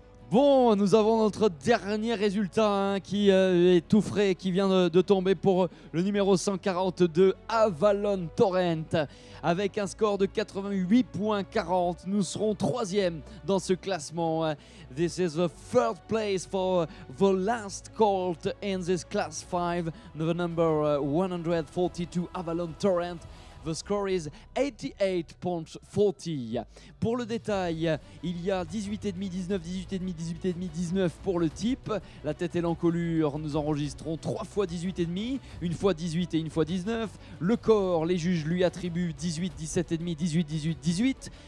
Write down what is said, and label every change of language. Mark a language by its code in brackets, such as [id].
[fr] Bon, nous avons notre dernier résultat qui est tout frais, qui vient de tomber pour le numéro 142, Avalon Torrent. Avec un score de 88,40, nous serons troisième dans ce classement. [en] This is the third place for the last colt in this class 5, the number 142, Avalon Torrent. The score is 88.40. [fr] Pour le détail, il y a 18,5, 19, 18,5, 18,5, 19 pour le type. La tête et l'encolure, nous enregistrons 3 fois 18,5, une fois 18 et une fois 19. Le corps, les juges lui attribuent 18, 17,5, 18, 18, 18.